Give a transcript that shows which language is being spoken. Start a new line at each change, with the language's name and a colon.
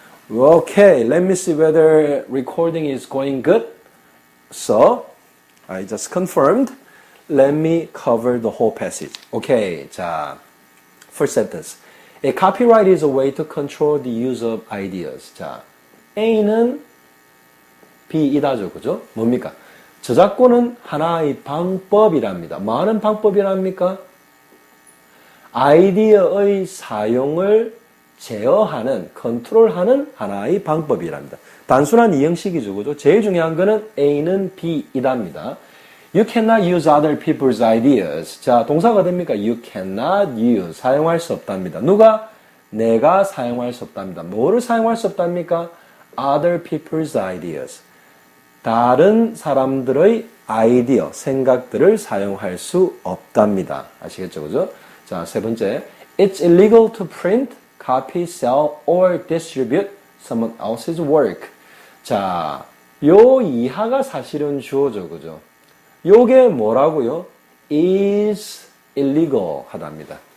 English: Okay, let me see whether recording is going good. So, I just confirmed. Let me cover the whole passage. Okay,
Korean: 자,
English: first sentence. A copyright is a way to control the use of ideas.
Korean: 자, A는 B이다죠, 그죠? 뭡니까? 저작권은 하나의 방법이랍니다. 많은 방법이랍니까? 아이디어의 사용을 제어하는, 컨트롤하는 하나의 방법이랍니다. 단순한 이형식이죠, 그죠? 제일 중요한 거는 A는 B이답니다.
English: You cannot use other people's ideas.
Korean: 자, 동사가 됩니까?
English: You cannot use.
Korean: 사용할 수 없답니다. 누가? 내가 사용할 수 없답니다. 뭐를 사용할 수 없답니까?
English: Other people's ideas.
Korean: 다른 사람들의 아이디어, 생각들을 사용할 수 없답니다. 아시겠죠, 그죠? 자, 세 번째.
English: It's illegal to print, copy, sell, or distribute someone else's work.
Korean: 자, 요 이하가 사실은 주어죠, 그죠? 요게 뭐라고요?
English: is illegal
Korean: 하답니다.